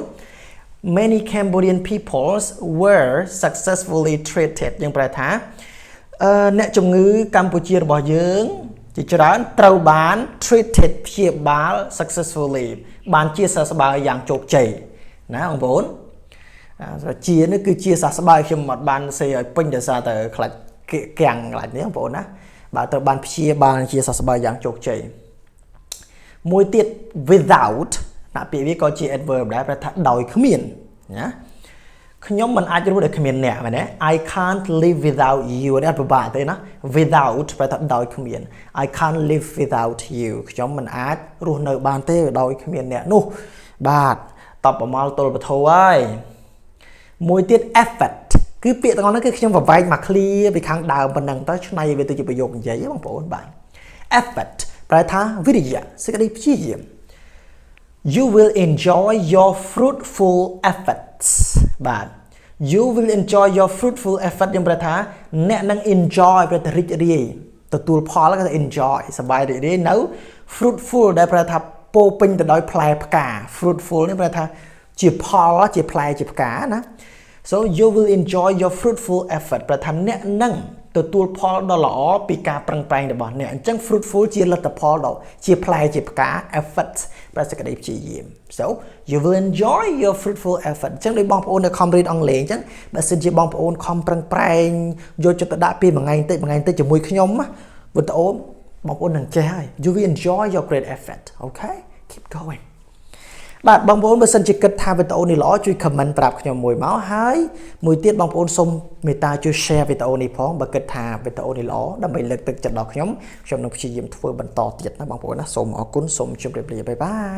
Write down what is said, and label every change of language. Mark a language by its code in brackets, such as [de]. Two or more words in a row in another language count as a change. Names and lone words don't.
[en] many Cambodian people were successfully treated [km] យើងប្រែថាអ្នកជំងឺកម្ពុជារបស់យើងជាច្រើនត្រូវបាន treated ព្យាបាល successfully បានជាសះស្បើយយ៉ាងជោគជ័យណាបងប្អូនជានេះគឺជាសះស្បើយខ្ញុំអត់បានសេឲ្យពេញដោយសារតែខ្លាច់កាំងខ្លាច់នេះបងប្អូន ណាបាទត្រូវបានព្យាបាលជាសះស្បើយយ៉ាងជោគជ័យមួយទៀត without ណាពាក្យវាក៏ជា adverb ដែរប្រែថាដោយគ្មានណាខ្ញុំមិនអាចរស់ដោយគ្មានអ្នកមែនទេ [en] I can't live without you [km] នេះអត់ពិបាក ទេណា without ប្រែថាដោយគ្មាន [en] I can't live without you [km] ខ្ញុំមិនអាចរស់នៅបានទេដោយគ្មានអ្នកនោះបាទតបប្រមល់ទល់ពធហើយ មួយទៀត effort គឺពាក្យទាំងអស់នោះគឺខ្ញុំប្រវែកមក clear ពីខាងដើមប៉ុណ្ណឹងទៅឆ្នៃវាទៅជាប្រយោគនិយាយ បងប្អូនបាទ effort ប្រែថាវិរិយៈសេចក្តីព្យាយាម [en] you will enjoy your fruitful efforts [km] បាទ [en] you will enjoy your fruitful effort [km] យើងប្រែថាអ្នកនឹង enjoy ប្រែថារីករាយទទួលផលគឺ enjoy សប្បាយរីករាយនៅ fruitful ដែលប្រែថាពោពេញទៅដោយផ្លែផ្កា fruitful នេះប្រែថាជាផលជាផ្លែជាផ្កាណា [en] so you will enjoy your fruitful effort [km] ប្រែថាអ្នកនឹងទ ទទួលផលដ៏ល្អពីការប្រឹងប្រែងរបស់អ្នកអញ្ចឹង fruitful ជាលទ្ធផលដ៏ជាផ្លែជាផ្កា effort ប្រសិទ្ធភាពព្យាយាម [en] so you will enjoy your fruitful effort [km] អញ្ចឹងដោយបងប្អូននៅខំរៀនអង់គ្លេសអញ្ចឹងបើសិនជាបងប្អូនខំប្រឹងប្រែងយកចិត្តទុកដាក់ពីមួយថ្ងៃទៅជាមួយខ្ញុំវីដេអូបងប្អូននឹងចេះហើយ [en] you will enjoy your great effort okay keep going [km] បាទបងប្អូនបើសិនជាគិតថាវីដេអូនេះល្អជួយ comment ប្រាប់ខ្ញុំមួយមកហើយមួយទៀតបងប្អូនសូមមេត្តាជួយ share វីដេអូនេះផងបើគិតថាវីដេអូនេះល្អដើម្បីលើកទឹកចិត្តដល់ខ្ញុំនឹងព្យាយាមធ្វើបន្តទៀតណាបងប្អូនណាសូមអរគុណសូមជម្រាបលាបាយបាយ